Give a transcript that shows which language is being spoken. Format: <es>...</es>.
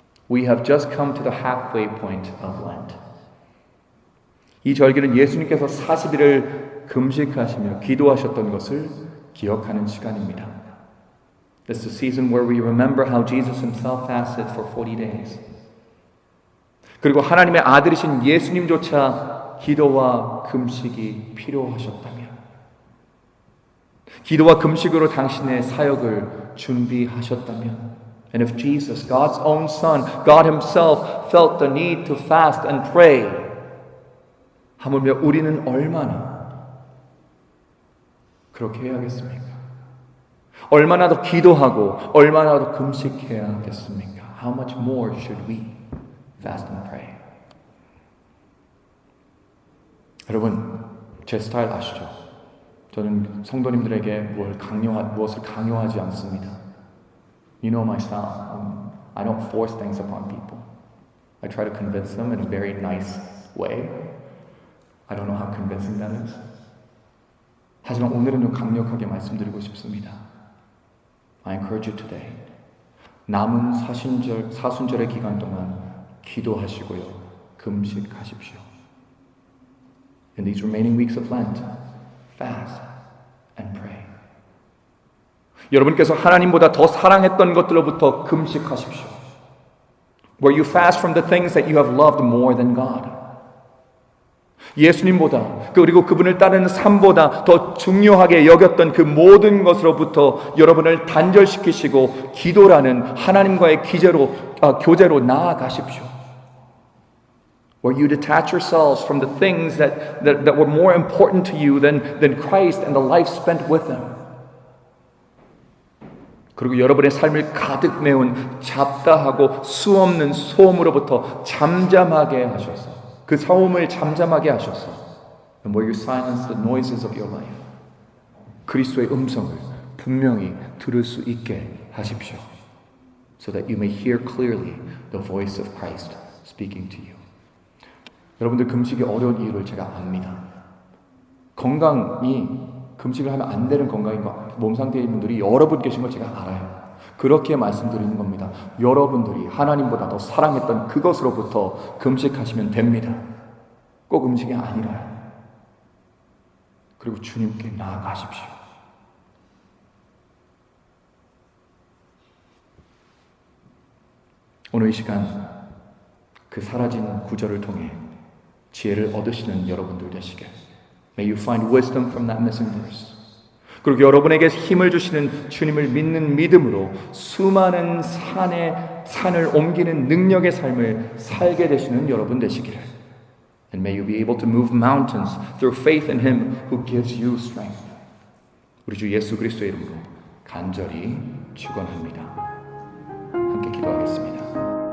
<en>We have just come to the halfway point of Lent.</en> <ko>이 절기는 예수님께서 40일을 금식하시며 기도하셨던 것을 기억하는 시간입니다.</ko> <en>This is a season where we remember how Jesus himself fasted for 40 days.</en> <ko>그리고 하나님의 아들이신 예수님조차 기도와 금식이 필요하셨다면 기도와 금식으로 당신의 사역을 준비하셨다면</ko> <en>And if Jesus, God's own Son, God Himself felt the need to fast and pray</en> <ko>하물며 우리는 얼마나 그렇게 해야겠습니까? 얼마나 더 기도하고 얼마나 더 금식해야 하겠습니까?</ko> <en>How much more should we fast and pray?</en> <ko>여러분, 제 스타일 아시죠? 저는 성도님들에게 무엇을 강요하지 않습니다.</ko> <en>You know my style. I don't force things upon people. I try to convince them in a very nice way. I don't know how convincing that is.</en> <ko>하지만 오늘은 좀 강력하게 말씀드리고 싶습니다.</ko> <en>I encourage you today.</en> <ko>남은 사순절의 기간 동안 기도하시고요. 금식하십시오.</ko> <en>In these remaining weeks of Lent, fast and pray.</en> <ko>여러분께서 하나님보다 더 사랑했던 것들로부터 금식하십시오.</ko> <en>Where you fast from the things that you have loved more than God.</en> <ko>예수님보다 그리고 그분을 따르는 삶보다 더 중요하게 여겼던 그 모든 것으로부터 여러분을 단절시키시고 기도라는 하나님과의 교제로 나아가십시오.</ko> <en>Where you detach yourselves from the things that were more important to you than Christ and the life spent with Him.</en> <ko>그리고 여러분의 삶을 가득 메운 잡다하고 수없는 소음으로부터 잠잠하게 하셔서 그 소음을 잠잠하게 하셔서</ko> <en>And where you silence the noises of your life</en> <ko>그리스도의 음성을 분명히 들을 수 있게 하십시오.</ko> <en>So that you may hear clearly the voice of Christ speaking to you.</en> <ko>여러분들 금식이 어려운 이유를 제가 압니다. 건강이 금식을 하면 안 되는 건강인 몸 상태인 분들이 여러분 계신 걸 제가 알아요. 그렇게 말씀드리는 겁니다. 여러분들이 하나님보다 더 사랑했던 그것으로부터 금식하시면 됩니다. 꼭 음식이 아니라요. 그리고 주님께 나아가십시오. 오늘 이 시간 그 사라진 구절을 통해 지혜를 얻으시는 여러분들 되시길.</ko> <en>May you find wisdom from that missing verse.</en> <ko>그리고 여러분에게 힘을 주시는 주님을 믿는 믿음으로 수많은 산을 옮기는 능력의 삶을 살게 되시는 여러분 되시기를.</ko> <en>And may you be able to move mountains through faith in Him who gives you strength.</en> <ko>우리 주 예수 그리스도의 이름으로 간절히 축원합니다. 함께 기도하겠습니다.</ko>